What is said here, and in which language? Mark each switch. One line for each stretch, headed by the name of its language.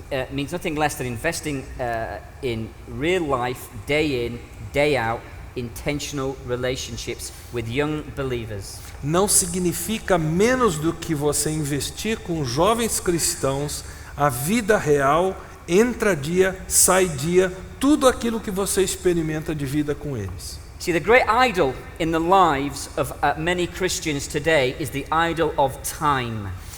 English: Means nothing less than investing in real life, day in, day out, intentional relationships with young believers.
Portuguese: Não significa menos do que você investir com jovens cristãos a vida real, entra dia, sai dia, tudo aquilo que você experimenta de vida com eles.
English: See, the great idol in the lives of many Christians today is the idol of time.